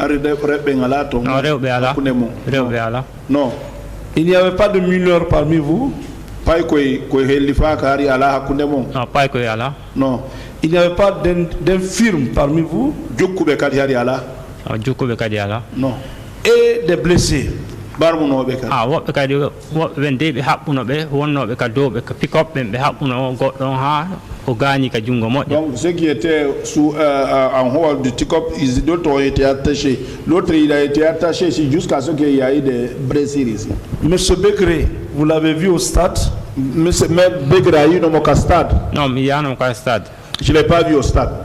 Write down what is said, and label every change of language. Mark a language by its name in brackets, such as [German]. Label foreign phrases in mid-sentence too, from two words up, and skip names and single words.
[French] Non. Il n'y avait pas de mineurs parmi vous? Non. Il n'y avait pas d'infirmes parmi vous? Non. Et des blessés? [Fula] Ah, what kadi wende be habbuno be wonnobe ka dobe ka pick up be habbuno goddon ha o gani ka jungo modde. [French] Donc ceux qui étaient en haut du pick-up, d'autres ont été attachés. L'autre il a été attaché ici jusqu'à ce qu'il y ait des blessures ici. Monsieur Begré, vous l'avez vu au stade? Monsieur Begré, il est au stade. Non, mais il y a un stade. Je ne l'ai pas vu au stade.